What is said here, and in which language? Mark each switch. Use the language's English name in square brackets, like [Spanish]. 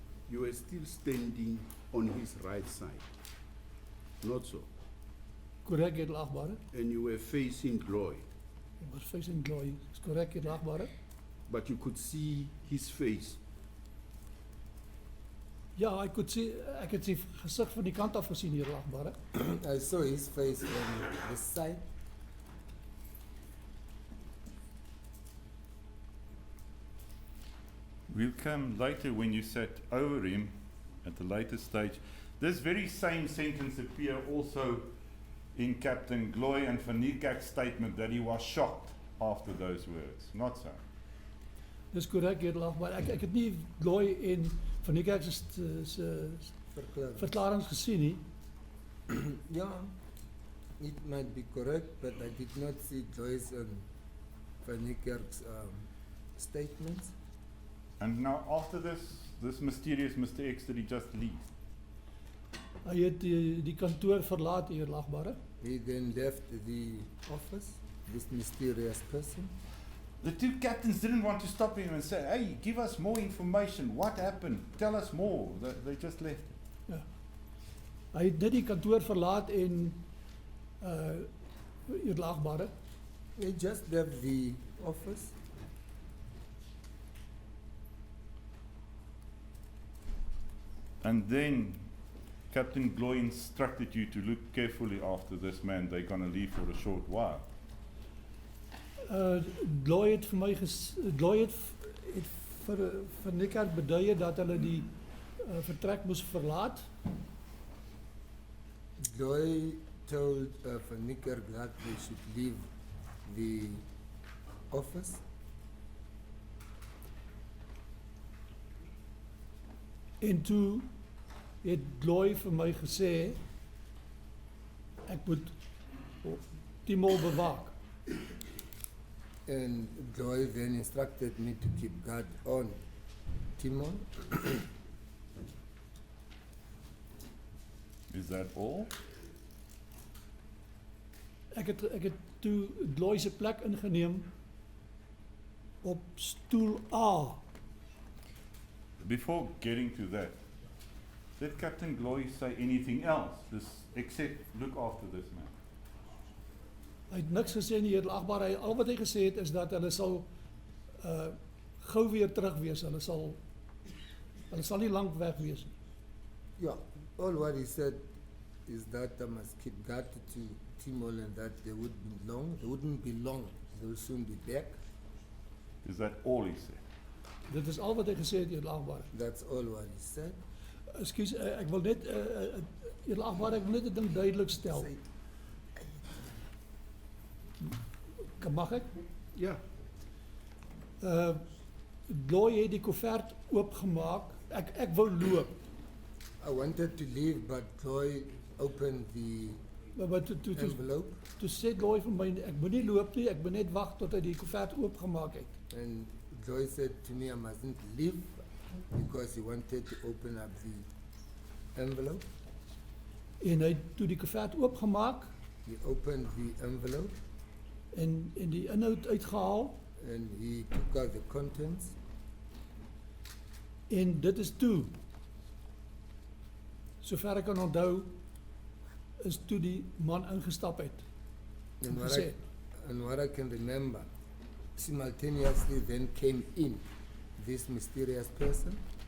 [English] you were still standing on his right side. Not so. [Afrikaans] Korrek, edelagbare. [English] And you were facing Gloy, [Afrikaans] Ek was facing Gloy. Is korrek, edelagbare. [English] but you could see his face. [Afrikaans] Ja, ek het sy gesig van die kant af gesien, edelagbare. [English] I saw his face on the side. We'll come later when you sat over him at the later stage. This very same sentence appear also in Captain Gloy and Van Niekerk's statement that he was shocked after those words. Not so. [Afrikaans] Dis korrek, edelagbare. Ek het nie Gloy en Van Niekerk se Verklaring. verklaringe gesien nie. [English] Yeah, it might be correct, but I did not see Joyce and Van Niekerk's statements. And now after this mysterious Mr. X, did he just leave? [Afrikaans] Hy het die kantoor verlaat, edelagbare. [English] He then left the office, this mysterious person. The two captains didn't want to stop him and say, hey, give us more information. What happened? Tell us more. They just left. [Afrikaans] Ja. Hy het net die kantoor verlaat en edelagbare. [English] He just left the office. And then Captain Gloy instructed you to look carefully after this man. They're going to leave for a short while. [Afrikaans] Gloy het vir my Gloy het vir Van Niekerk beduie dat hulle die vertrek moes verlaat. [English] Joy told Van Niekerk that they should leave the office. [Afrikaans] En toe het Gloy vir my gesê ek moet Timol bewaak. [English] And Joy then instructed me to keep guard on Timol. Is that all? [Afrikaans] Ek het toe Gloy se plek ingeneem op stoel A. [English] Before getting to that, did Captain Gloy say anything else except look after this man? [Afrikaans] Hy het niks gesê nie, edelagbare. Al wat hy gesê het is dat hulle sal gou weer terug wees. Hulle sal nie lank weg wees nie. [English] Yeah, all what he said is that I must keep guard to Timol and that they wouldn't be long, they will soon be back. Is that all he said? [Afrikaans] Dit is al wat hy gesê het, edelagbare. [English] That's all what he said. [Afrikaans] Ekskuus, ek wil net edelagbare, ek wil net 'n ding duidelik stel. [English] Say, [Afrikaans] Mag ek? Ja. Gloy het die koevert oopgemaak. Ek wou loop. [English] I wanted to leave, but Joy opened the [Afrikaans] Maar toe [English] envelope [Afrikaans] sê Gloy vir my, ek moet nie loop nie, ek moet net wag tot hy die koevert oopgemaak het. [English] and Joy said to me I mustn't leave because he wanted to open up the envelope. [Afrikaans] En hy het toe die koevert oopgemaak [English] He opened the envelope [Afrikaans] en die inhoud uitgehaal [English] and he took out the contents. [Afrikaans] en dit is toe. Sover ek kan onthou is toe die man ingestap het. [English] And [Afrikaans] en [English] what, [Afrikaans] gesê, [English] and what I can remember, simultaneously then came in this mysterious person.